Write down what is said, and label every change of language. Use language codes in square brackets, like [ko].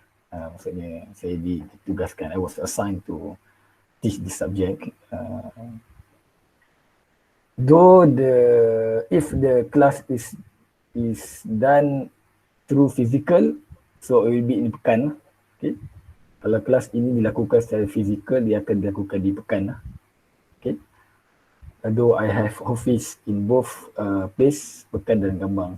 [ms] Maksudnya saya ditugaskan, [en] I was assigned to teach this subject. Though if the class is done through physical, so it will be in pekan. Okay. [ms] Kalau kelas ini dilakukan secara fizikal, dia akan dilakukan di pekan. [en] Okay. Although I have office in both place, Pekan dan Gambang.